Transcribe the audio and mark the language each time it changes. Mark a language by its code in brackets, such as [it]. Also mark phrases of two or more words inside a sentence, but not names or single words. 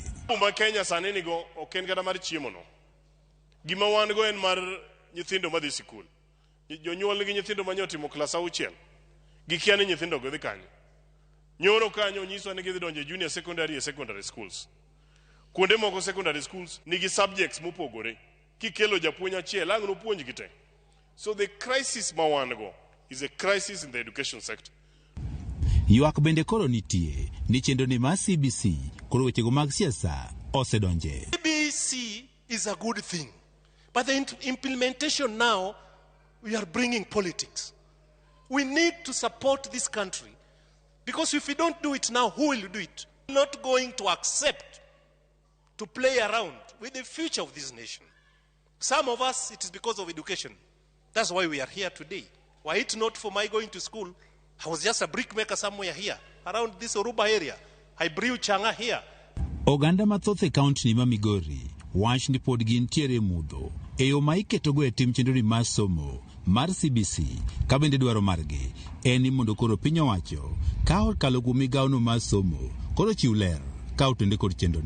[luo] Uma Kenya sani nigo ok en kata mar chiemo no. Gima wan go en mar nyithindo madhi sikul. Jonyuol nigi nyithindo manyotimo klas 6. Gikia ni nyithindo go dhi kanyo. Nyoro kanyo nyiso ni gidhi donje [en] junior secondary [luo] e [en] secondary schools. [luo] Kuonde moko [en] secondary schools [luo] nigi subjects mopogore. Kikelo japuonj achiel ang' no puonj gite. [en] So the crisis [luo] ma wan go [en] is a crisis in the education sector. [luo] Ywak bende koro nitie ni chenro ni mar CBC koro wechego mag siasa osedonje. [en] CBC is a good thing, but the implementation now we are bringing politics. We need to support this country. Because if we don't do it now, who will do it? We're not going to accept to play around with the future of this nation. Some of us, it is because of education. That's why we are here today. Were it not for my going to school, I was just a brickmaker somewhere here, around this Oruba area. I brew changa here. [luo] Oganda mathoth e kaunti ni ma Migori wach ni pod gintiere mudho e yo ma iketogo e tim chenro mar somo mar CBC ka bende dwaro margi en ni mondo koro piny owacho ka okalo kuom migawono mar somo koro chiw ler ka otende kod chenrone.